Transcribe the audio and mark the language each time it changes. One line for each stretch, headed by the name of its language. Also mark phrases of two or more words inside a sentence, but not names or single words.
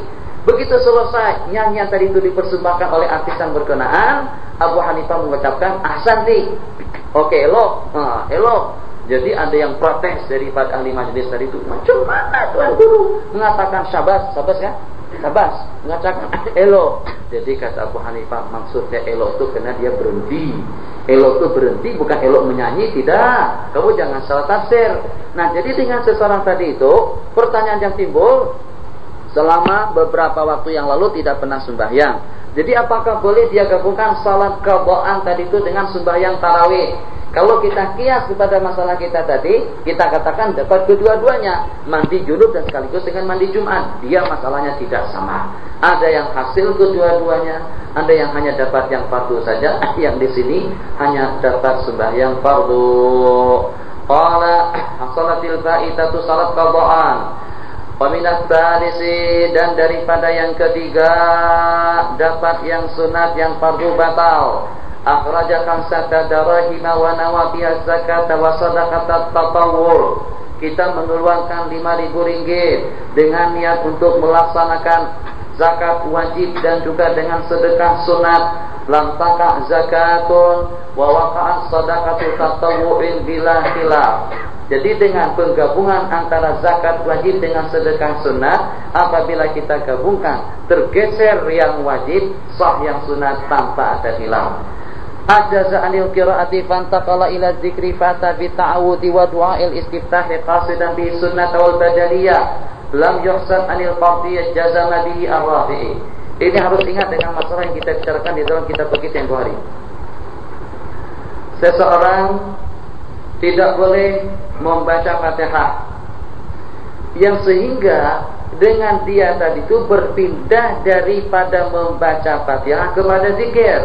Malay: Begitu selesai nyanyian tadi itu dipersembahkan oleh artis yang berkenaan, Abu Hanifah mengucapkan ahsanti. Oke, elok. Jadi ada yang protes daripada ahli majlis tadi itu. Macam mana Tuan Guru mengatakan syabas kan? Syabas, mengatakan elok. Jadi kata Abu Hanifah, maksudnya elok itu karena dia berhenti. Elok itu berhenti, bukan elok menyanyi, tidak. Kamu jangan salah tafsir. Nah, jadi dengan seseorang tadi itu, pertanyaan yang timbul, selama beberapa waktu yang lalu tidak pernah sembahyang. Jadi apakah boleh dia gabungkan salat qadaan tadi itu dengan sembahyang tarawih? Kalau kita kias kepada masalah kita tadi, kita katakan dapat kedua-duanya, mandi junub dan sekaligus dengan mandi Jumat. Dia masalahnya tidak sama. Ada yang hasil kedua-duanya, ada yang hanya dapat yang fardu saja, yang di sini hanya dapat sembahyang fardu.
Arabic: قال صلاة الفائتة صلاة قضاء. ومن الثالث,
Malay: dan daripada yang ketiga dapat yang sunat yang fardu batal.
Arabic: أخرج خمسة دراهم ونواها زكاة وصدقة التطوع.
Malay: Kita mengeluarkan 5.000 ringgit dengan niat untuk melaksanakan zakat wajib dan juga dengan sedekah sunat.
Arabic: لم تكن زكاة ووقعت صدقة تطوع بلا خلاف.
Malay: Jadi dengan penggabungan antara zakat wajib dengan sedekah sunat, apabila kita gabungkan, tergeser yang wajib, sah yang sunat tanpa ada khilaf.
Arabic: أجاز عن القراءة فانتقل إلى ذكر فأتى بالتعوذ ودعاء الاستفتاح قاصدا بسنة والبدلية لم يحسب عن الفرضية جزم به الرافعي.
Malay: Ini harus ingat dengan masalah yang kita bicarakan di dalam kitab fikih tempo hari. Seseorang tidak boleh membaca Fatihah yang sehingga dengan dia tadi itu berpindah daripada membaca Fatihah kepada zikir.